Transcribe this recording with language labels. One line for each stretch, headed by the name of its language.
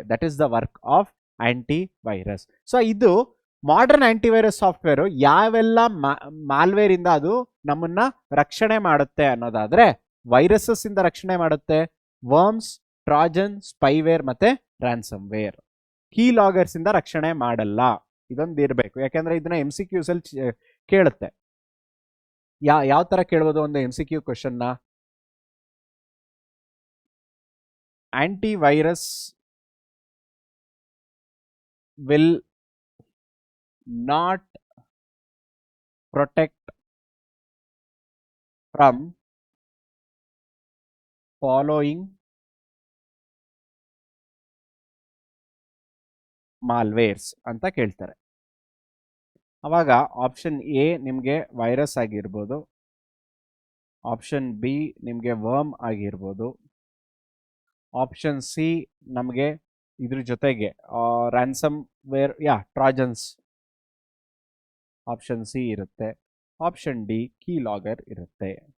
English: That is the work of antivirus.
Kannada: So ಇದು modern antivirus software ಯಾವೆಲ್ಲ malware ಇಂದ ಅದು ನಮ್ಮನ್ನ ರಕ್ಷಣೆ ಮಾಡುತ್ತೆ ಅನ್ನೋದಾದ್ರೆ, ವೈರಸಸ್ ಇಂದ ರಕ್ಷಣೆ ಮಾಡುತ್ತೆ, ವರ್ಮ್ಸ್, ಟ್ರಾಜನ್, ಸ್ಪೈವೇರ್ ಮತ್ತೆ ರ್ಯಾನ್ಸಮ್ ವೇರ್. ಕೀ ಲಾಗರ್ಸ್ ಇಂದ ರಕ್ಷಣೆ ಮಾಡಲ್ಲ. ಇದೊಂದು ಇರಬೇಕು, ಯಾಕೆಂದ್ರೆ ಇದನ್ನ MCQs ಅಲ್ಲಿ ಕೇಳುತ್ತೆ. ಯಾವ ತರ ಕೇಳ್ಬೋದು ಒಂದು MCQ ಕ್ವಶನ್ನ?
English: antivirus will not protect from following malwares
Kannada: ಅಂತ ಕೇಳ್ತಾರೆ. ಅವಾಗ ಆಪ್ಷನ್ ಎ ನಿಮಗೆ ವೈರಸ್ ಆಗಿರ್ಬೋದು, ಆಪ್ಷನ್ ಬಿ ನಿಮಗೆ ವರ್ಮ್ ಆಗಿರ್ಬೋದು, ಆಪ್ಷನ್ ಸಿ ನಮಗೆ ಇದ್ರ ಜೊತೆಗೆ ರ್ಯಾನ್ಸಮ್ ವೇರ್ ಟ್ರಾಜನ್ಸ್ ಆಪ್ಷನ್ ಸಿ ಇರುತ್ತೆ, ಆಪ್ಷನ್ ಡಿ ಕೀ ಲಾಗರ್ ಇರುತ್ತೆ.